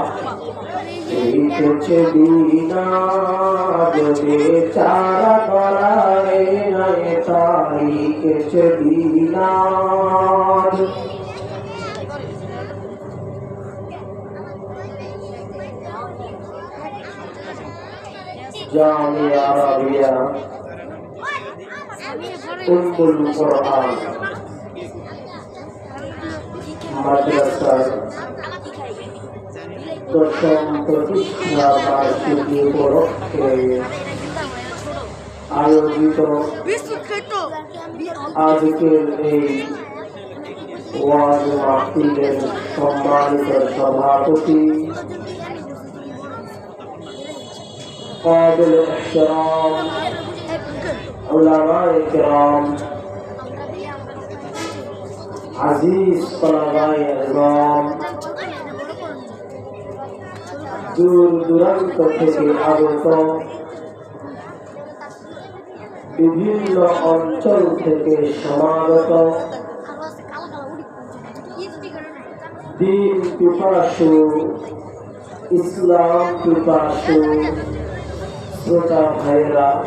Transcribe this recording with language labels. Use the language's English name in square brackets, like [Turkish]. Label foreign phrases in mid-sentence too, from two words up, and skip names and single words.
[Bangla] कुछ दीनाद बेचारा दराए नैता कुछ दीनाद जामिया अरबिया उम्मुल कुरआन মাদ্রাসার দশম প্রতিষ্ঠা বার্ষিকী উপলক্ষে আয়োজিত আজকের এই ওয়াজ মাহফিলের সম্মানিত সভাপতি [Urdu] قابل احترام علماء کرام عزیز طلباء اعظام [Bangla] দূর দূরান্ত থেকে আগত বিভিন্ন অঞ্চল থেকে সমাগত দ্বীন পিপাসু ইসলাম পিপাসু শ্রোতা ভাইরা